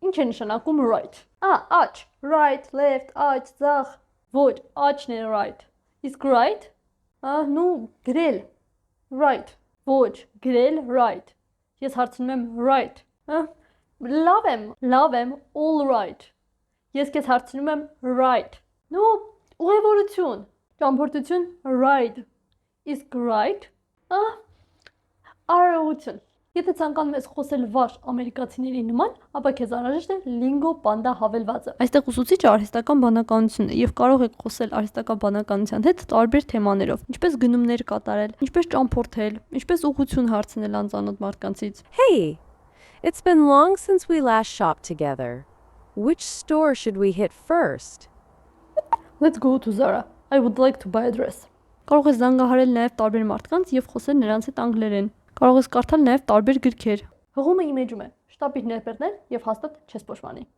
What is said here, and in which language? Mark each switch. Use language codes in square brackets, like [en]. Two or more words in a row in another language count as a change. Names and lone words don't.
[hy] Ինչ է նշանակում right։ Աջ, right, left, աջ, ձախ։ Ոչ, աջն է right։ Իսկ right, նու գրել, right։ Ոչ, գրել right։ Ես հարցնում եմ right։ Լավ եմ, [en] all right։ [hy] Ես քեզ հարցնում եմ right։ Նու ուղևորություն, ճամփորդություն ride։ Իսկ right, արարողություն։ Եթե ցանկանում ես խոսել վառ ամերիկացիների նման, ապա քեզ անհրաժեշտ է lingua panda հավելվածը։ Այստեղ ուսուցիչը արհեստական բանականությունն է եւ կարող եք խոսել արհեստական բանականության հետ տարբեր թեմաներով, ինչպես գնումներ կատարել, ինչպես ճամփորդել, ինչպես ուղղություն հարցնել անծանոթ մարդկանցից։ [en] Hey, it's been long since we last shopped together. Which store should we hit first? Let's go to Zara. I would like to buy a dress. [hy] Կարող ես զանգահարել նաև տարբեր մարդկանց եւ խոսել նրանց հետ անգլերեն։ Կարող ես կարդալ նաև տարբեր գրքեր։ Հղումը իմեջում է։ Շտապիր ներբեռնել եւ հաստատ չես փոշմանի։